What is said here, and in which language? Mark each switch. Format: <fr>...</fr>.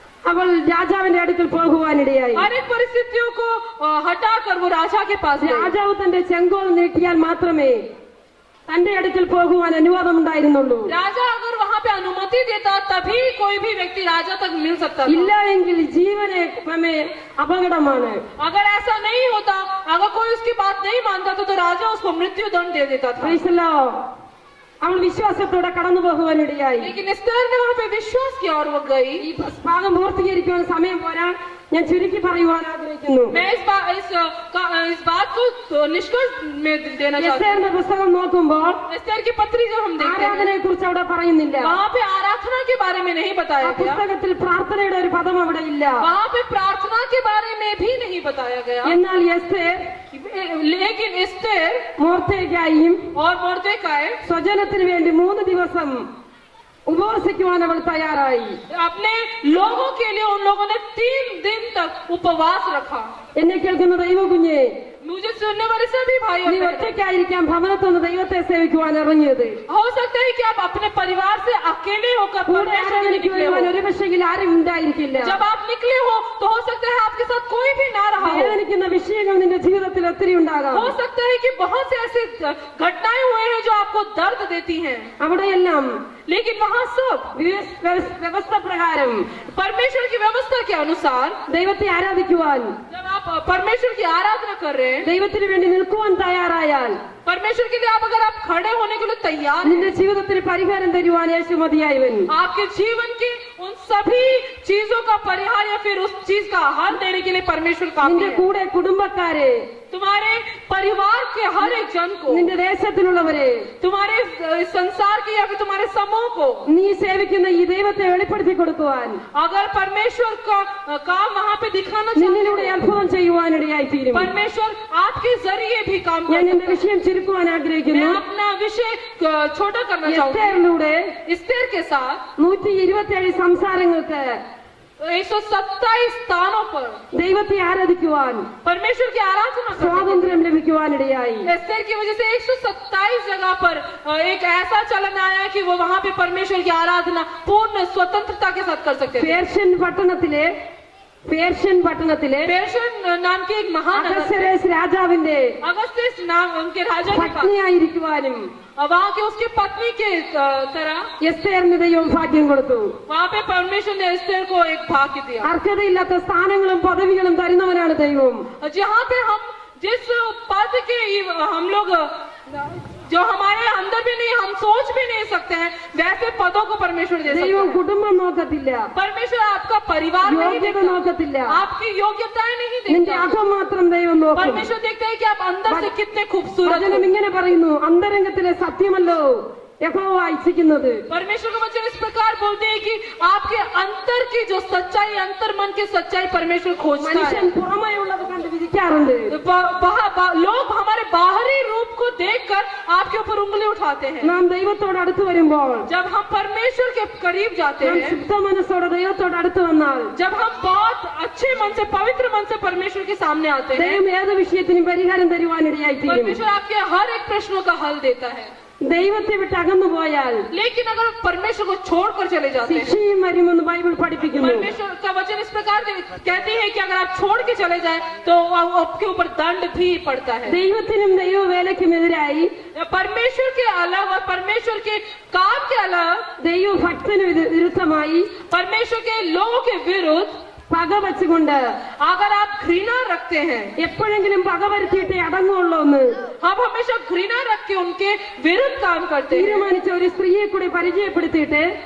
<ml>അവൾ രാജാവിന്റെ അടുക്കൽ പോകുവാനിടയായി.</ml> <hi>हर एक परिस्थितियों को हटाकर वो राजा के पास गई।</hi> <ml>രാജാവ് തന്റെ ചെങ്കോൽ നീട്ടിയാൽ മാത്രമേ തന്റെ അടുക്കൽ പോകുവാൻ അനുവാദം ഉണ്ടായിരുന്നുള്ളൂ.</ml> <hi>राजा अगर वहां पे अनुमति देता तभी कोई भी व्यक्ति राजा तक मिल सकता था।</hi> <ml>ഇല്ല എങ്കിൽ ജീവനെ അപകടമാണ്.</ml> <hi>अगर ऐसा नहीं होता, अगर कोई उसकी बात नहीं मानता तो राजा उसको मृत्यु दंड दे देता था।</hi> <en>Praise the Lord.</en> <ml>അവൾ വിശ്വാസത്തോടെ കടന്നു പോകുവാനിടയായി.</ml> <hi>लेकिन एस्तेर ने वहां पे विश्वास किया और वो गई।</hi> <ml>ഈ ഭാഗം പൂർത്തീകരിക്കുവാൻ സമയം പോരാ, ഞാൻ ചുരുക്കി പറയുവാൻ ആഗ്രഹിക്കുന്നു.</ml> <hi>मैं इस बात को निष्कर्ष में देना चाहती हूँ।</hi> <ml>എസ്തേറിന്റെ പുസ്തകം നോക്കുമ്പോൾ</ml> <hi>एस्तेर की पत्री जब हम देखते हैं,</hi> <ml>ആരാധനയെ കുറിച്ച് അവിടെ പറയുന്നില്ല.</ml> <hi>वहाँ पे आराधना के बारे में नहीं</hi> <ml>ആ</ml> <hi>बताया गया।</hi> <ml>പുസ്തകത്തിൽ പ്രാർത്ഥനയുടെ ഒരു പദം അവിടെ ഇല്ല.</ml> <hi>वहाँ पे प्रार्थना के बारे में भी नहीं बताया गया।</hi> <ml>എന്നാൽ എസ്തേർ</ml> <hi>लेकिन एस्तेर</hi> <ml>മോർദേഖായിയും</ml> <hi>और मोर्देकाई</hi> <ml>സ്വജനത്തിന് വേണ്ടി 3 ദിവസം ഉപവസിക്കുവാൻ അവൾ തയ്യാറായി.</ml> <hi>अपने लोगों के लिए उन लोगों ने 3 दिन तक उपवास रखा।</hi> <ml>എന്നെ കേൾക്കുന്ന ദൈവകുഞ്ഞെ,</ml> <hi>मुझे सुनने वाले सभी भाई</hi> <ml>നീ ഒറ്റയ്ക്കായിരിക്കാം ഭവനത്തുനിന്ന് ദൈവത്തെ സേവിക്കുവാൻ ഇറങ്ങിയത്.</ml> <hi>हो सकता है कि आप अपने परिवार से अकेले होकर</hi> <ml>കൂടെ</ml> <hi>परमेश्वर के लिए</hi> <ml>ആരാധനയ്ക്ക്</ml> <hi>निकले</hi> <ml>വരുവാൻ</ml> <hi>हो।</hi> <ml>ഒരു പക്ഷെങ്കിൽ ആരും ഉണ്ടായിരിക്കില്ല.</ml> <hi>जब आप निकले हो तो हो सकता है आपके साथ कोई भी ना रहा हो।</hi> <ml>വേദനിക്കുന്ന വിഷയങ്ങൾ നിന്റെ ജീവിതത്തിൽ ഒത്തിരി ഉണ്ടാകാം.</ml> <hi>हो सकता है कि बहुत से ऐसे घटनाएं हुए हैं जो आपको दर्द देती हैं।</hi> <ml>അവിടെയെല്ലാം</ml> <hi>लेकिन वहाँ सब</hi> <ml>വ്യവസ്ഥ പ്രകാരം</ml> <hi>परमेश्वर की व्यवस्था के अनुसार</hi> <ml>ദൈവത്തെ ആരാധിക്കുവാൻ,</ml> <hi>जब आप परमेश्वर की आराधना कर रहे हैं,</hi> <ml>ദൈവത്തിന് വേണ്ടി നിൽക്കുവാൻ തയ്യാറായാൽ</ml> <hi>परमेश्वर के लिए अगर आप खड़े होने के लिए तैयार</hi> <ml>നിന്റെ ജീവിതത്തിന് പരിഹാരം തരുവാൻ യേശു മതിയായവൻ.</ml> <hi>आपके जीवन की उन सभी चीजों का परिहार या फिर उस चीज का हल देने के लिए परमेश्वर काफी</hi> <ml>നിന്റെ</ml> <hi>है।</hi> <ml>കൂടെ കുടുംബക്കാരെ</ml> <hi>तुम्हारे परिवार के हर एक जन को,</hi> <ml>നിന്റെ ദേശത്തിലുള്ളവരെ,</ml> <hi>तुम्हारे संसार के या फिर तुम्हारे समूह को,</hi> <ml>നീ സേവിക്കുന്ന ഈ ദൈവത്തെ വെളിപ്പെടുത്തി കൊടുക്കുവാൻ,</ml> <hi>अगर परमेश्वर का काम वहाँ पे दिखाना</hi> <ml>നിന്നിലൂടെ</ml> <hi>चाहते</hi> <ml>അത്ഭുതം ചെയ്യുവാനിടയായി തീരും.</ml> <hi>परमेश्वर आपके जरिए भी काम</hi> <ml>ഞാൻ</ml> <hi>कर</hi> <ml>എന്റെ विषയം ചുരുക്കുവാൻ</ml> <hi>मैं</hi> <ml>ആഗ്രഹിക്കുന്നു.</ml> <hi>अपना विषय छोटा करना चाहूंगी।</hi> <ml>എസ്തേറിലൂടെ</ml> <hi>एस्तेर के साथ</hi> <ml>127 സംസാരങ്ങൾക്ക്</ml> <hi>127 स्थानों पर</hi> <ml>ദൈവത്തെ ആരാധിക്കുവാൻ,</ml> <hi>परमेश्वर की आराधना करने</hi> <ml>സ്വാതന്ത്ര്യം ലഭിക്കുവാനിടയായി.</ml> <hi>एस्तेर की वजह से 127 जगह पर एक ऐसा चलन आया कि वो वहाँ पे परमेश्वर की आराधना पूर्ण स्वतंत्रता के साथ कर सकते थे।</hi> <ml>പേർഷ്യൻ പട്ടണത്തിലെ</ml> <hi>पेर्शियन नाम के एक महानगर</hi> <ml>അഹസ്വേരോസ് രാജാവിന്റെ</ml> <hi>अगस्तिस नाम उनके राजा के पास,</hi> <ml>പത്നിയായിരിക്കുവാനും</ml> <hi>वहाँ के उसके पत्नी के तरह</hi> <ml>എസ്തേറിന് ദൈവം ഭാഗ്യം കൊടുത്തു.</ml> <hi>वहाँ पे परमेश्वर ने एस्तेर को एक भाग्य दिया।</hi> <ml>അർഹതയില്ലാത്ത സ്ഥാനങ്ങളും പദവികളും തരുന്നവനാണ് ദൈവം.</ml> <hi>जहाँ पे हम जिस पद के हम लोग जो हमारे अंदर भी नहीं, हम सोच भी नहीं सकते हैं, वैसे पदों को परमेश्वर दे सकता</hi> <ml>ദൈവം</ml> <hi>है।</hi> <ml>കുടുംബം നോക്കത്തില്ല,</ml> <hi>परमेश्वर आपका परिवार नहीं</hi> <ml>യോഗ്യത</ml> <hi>देखता,</hi> <ml>നോക്കത്തില്ല,</ml> <hi>आपकी योग्यताएं नहीं</hi> <ml>നിന്റെ</ml> <hi>देखता।</hi> <ml>അകം മാത്രം ദൈവം നോക്കും.</ml> <hi>परमेश्वर देखता है कि आप अंदर से कितने खूबसूरत</hi> <ml>വചനം</ml> <hi>हो।</hi> <ml>ഇങ്ങനെ പറയുന്നു, അന്തരംഗത്തിലെ സത്യമല്ലോ യഹോവ ഇച്ഛിക്കുന്നത്.</ml> <hi>परमेश्वर का वचन इस प्रकार बोलते हैं कि आपके अंतर की जो सच्चाई, अंतर मन की सच्चाई परमेश्वर खोजता है।</hi> <ml>മനുഷ്യൻ പുറമേ ഉള്ളത് കണ്ട് വിധിക്കാറുണ്ട്.</ml> <hi>लोग हमारे बाहरी रूप को देखकर आपके ऊपर उंगली उठाते हैं।</hi> <ml>നാം ദൈവത്തോട് അടുത്ത് വരുമ്പോൾ,</ml> <hi>जब हम परमेश्वर के करीब जाते</hi> <ml>നാം</ml> <hi>हैं,</hi> <ml>ശുദ്ധ മനസ്സോടെ ദൈവത്തോട് അടുത്ത് വന്നാൽ,</ml> <hi>जब हम बहुत अच्छे मन से, पवित्र मन से परमेश्वर के सामने आते हैं,</hi> <ml>ദൈവം ഏത് വിഷയത്തിനും പരിഹാരം തരുവാനിടയായി തീരും.</ml> <hi>परमेश्वर आपके हर एक प्रश्नों का हल देता है।</hi> <ml>ദൈവത്തെ വിട്ട് അകന്നു പോയാൽ</ml> <hi>लेकिन अगर परमेश्वर को छोड़कर चले जाते हैं,</hi> <ml>ശിക്ഷയും വരുമെന്ന് ബൈബിൾ പഠിപ്പിക്കുന്നു.</ml> <hi>परमेश्वर का वचन इस प्रकार कहते हैं कि अगर आप छोड़ के चले जाए तो आपके ऊपर दंड भी पड़ता है।</hi> <ml>ദൈവത്തിനും ദൈവവേലയ്ക്കുമെതിരായി</ml> <hi>परमेश्वर के अलग और परमेश्वर के काम के अलग,</hi> <ml>ദൈവഭക്തന് വിരുദ്ധമായി</ml> <hi>परमेश्वर के लोगों के विरुद्ध</hi> <ml>പക വെച്ചുകൊണ്ട്</ml> <hi>अगर आप घृणा रखते हैं,</hi> <ml>എപ്പോഴെങ്കിലും പക വരുത്തിയിട്ടേ അടങ്ങുള്ളൂ എന്ന്</ml> <hi>हम हमेशा घृणा रख के उनके विरुद्ध काम करते हैं।</hi> <ml>തീരുമാനിച്ച ഒരു സ്ത്രീയെ കൂടി പരിചയപ്പെടുത്തിയിട്ട്</ml>